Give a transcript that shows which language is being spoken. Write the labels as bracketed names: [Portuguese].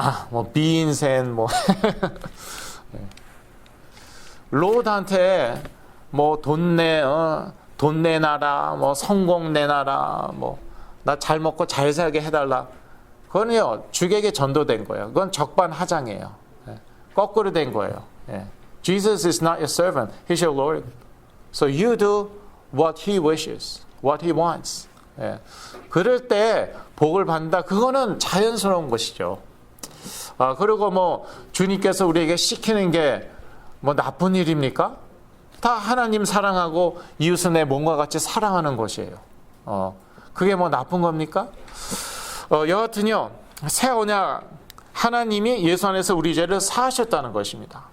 [Korean] 뭐 비인센 뭐 로드한테 뭐 돈 내놔라, 뭐 성공 내놔라, 뭐 나 잘 먹고 잘 살게 해달라. 그건요 주객에 전도된 거예요. 그건 적반하장이에요. 예. 거꾸로 된 거예요. 예. [English] Jesus is not your servant; He's your Lord. So you do what He wishes, what He wants. [Korean] 예. 그럴 때 복을 받는다. 그거는 자연스러운 것이죠. 그리고 뭐 주님께서 우리에게 시키는 게 뭐 나쁜 일입니까? 다 하나님 사랑하고 이웃을 내 몸과 같이 사랑하는 것이에요. 그게 뭐 나쁜 겁니까? 여하튼요, 새 언약 하나님이 예수 안에서 우리 죄를 사하셨다는 것입니다.